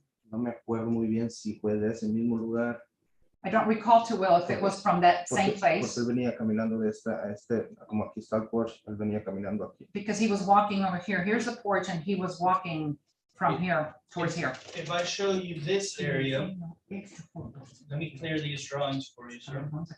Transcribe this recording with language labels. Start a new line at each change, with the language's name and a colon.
Spanish: No me acuerdo muy bien si fue de ese mismo lugar.
English: I don't recall too well if it was from that same
Spanish: Porque
English: place,
Spanish: él venía caminando de esta a este, como aquí está el porche, él venía caminando aquí.
English: because he was walking over here. Here's the porch and he was walking from here towards here. If I show you this area, let me clear these drawings for you, sir.